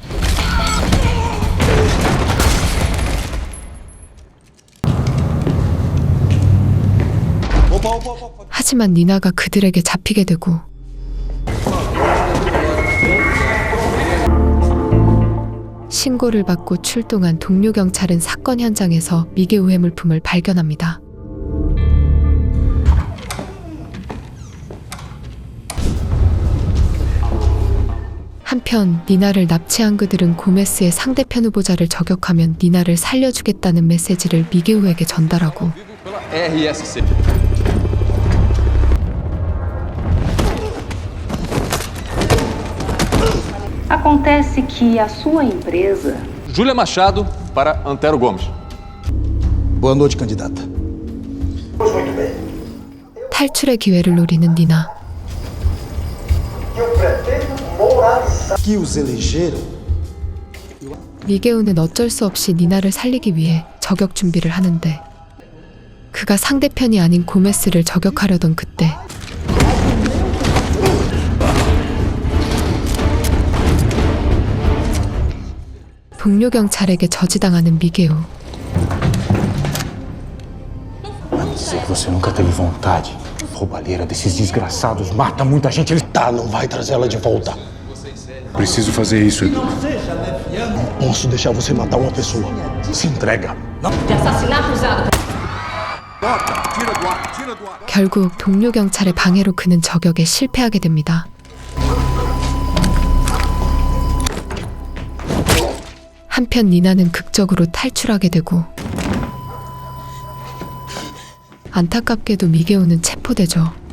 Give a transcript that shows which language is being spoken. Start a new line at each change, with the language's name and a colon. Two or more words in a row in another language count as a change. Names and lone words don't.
Korean: 하지만 니나가 그들에게 잡히게 되고 신고를 받고 출동한 동료 경찰은 사건 현장에서 미게우의 물품을 발견합니다. 한편 니나를 납치한 그들은 고메스의 상대편 후보자를 저격하면 니나를 살려주겠다는 메시지를 미게우에게 전달하고
Portuguese: Acontece que a sua empresa... Júlia Machado para Antero Gomes. Boa noite, candidata.
Korean: 탈출의 기회를 노리는 니나.
Portuguese: Que os elegeram.
Korean: 미게우는 어쩔 수 없이 니나를 살리기 위해 저격 준비를 하는데 그가 상대편이 아닌 고메스를 저격하려던 그때 동료 경찰에게 저지당하는 미게우.
Portuguese: Se você nunca teve vontade. Roubalheira desses desgraçados mata muita gente. Ele tá, não vai trazer ela de volta. Preciso fazer isso, Edu. Não posso deixar você matar uma pessoa. Se entrega. De assassinato usado...
Korean: 결국 동료 경찰의 방해로 그는 저격에 실패하게 됩니다. 한편 니나는 극적으로 탈출하게 되고 안타깝게도 미게오는 체포되죠.